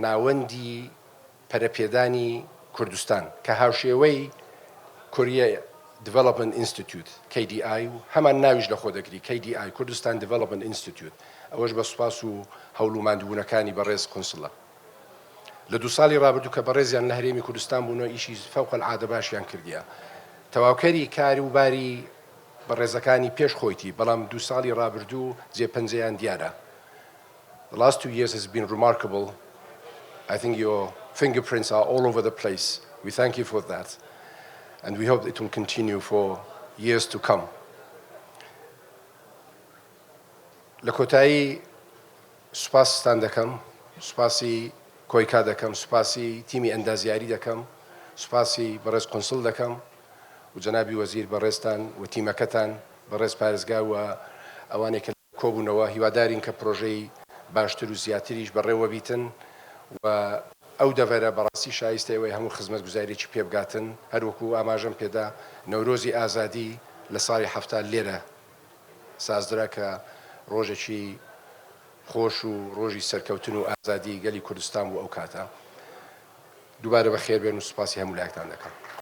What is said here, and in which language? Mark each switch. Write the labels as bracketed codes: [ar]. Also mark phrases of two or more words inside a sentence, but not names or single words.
[ckb] ناوەندی پەرەپێدانی کوردستان کە هاوشێوەی کۆریای [en] Development Institute KDI [ckb] همان ناویش لخود اکری [en] KDI Kurdistan Development Institute [ckb] ئەوەش بە سوپاس و هەوڵوماندبوونەکانی بەڕێز کۆنسڵە لە دوو ساڵی ڕابردوو کە بەڕێزیان لە هەرێمی کوردستان بوونەوە ئیشی فەوق العادە باشیان کردیە تەواوکەری کاری و باری بەڕێزەکانی پێش خۆیتی بەڵام دوو ساڵی ڕابردوو جێپەنجەیان دیارە [en] The last 2 years has been remarkable. I think your fingerprints are all over the place. We thank you for that. And we hope it will continue for years to come. [ckb] لە کۆتایی سوپاسستان دەکەم سوپاسی کۆیکا دەکەم سوپاسی تیمی ئەندازیاری دەکەم سوپاسی بەڕێز کۆنسڵ دەکەم و جەنابی وەزیر بەڕێزتان و تیمەکەتان بەڕێز پارێزگا و ئەوانێک کە کۆبوونەوە هیوادارین کە پرۆژەی باشتر و زیاتریش بەڕێوە بیتن و ئەو دەڤەرە بەڕاستی شایستەوەی هەموو خزمەت گوزاریی پێ بگاتن هەروەکو ئاماژەم پێدا نەورۆزی ئازادی لە ساڵی هەفتاد لێرە سازدرا کە ڕۆژێکی خۆش و ڕۆژی سەرکەوتن و ئازادی گەلی کوردستان و ئەو کاتە دووبارە بە خێربێن و سوپاسی هەموو لایەکتان دەکەم